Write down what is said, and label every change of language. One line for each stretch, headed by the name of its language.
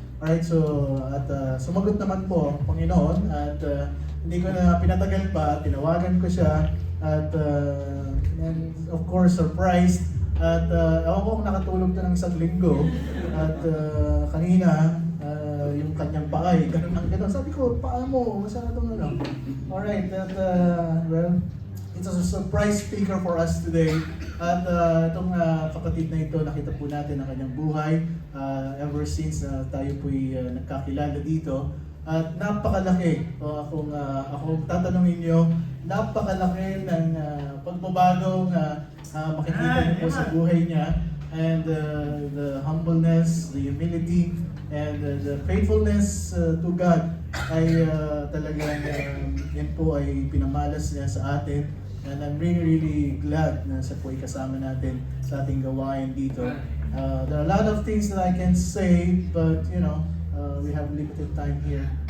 Filipino: Alright, so at sumagot naman po ang Panginoon at hindi ko na pinatagal pa, tinawagan ko siya at
English: and of course surprised
Filipino: at ako kung nakatulog na ng isang linggo at kanina yung kanyang paa ay ganun ang ganun. Sabi ko, paa mo, masyadong ano.
English: Alright, at well, it's a surprise speaker for us today.
Filipino: At itong kapatid na ito, nakita po natin ang kanyang buhay
English: ever since
Filipino: tayo po'y nagkakilala dito. At napakalaki, akong tatanungin niyo, napakalaki ng pagbabagong makikita niyo po sa buhay niya.
English: And the humbleness, the humility, and the faithfulness to God
Filipino: ay talagang yan po ay pinamalas niya sa atin.
English: And I'm really glad
Filipino: na siya po ay kasama natin sa ating gawain dito.
English: There are a lot of things that I can say, but you know, we have limited time here.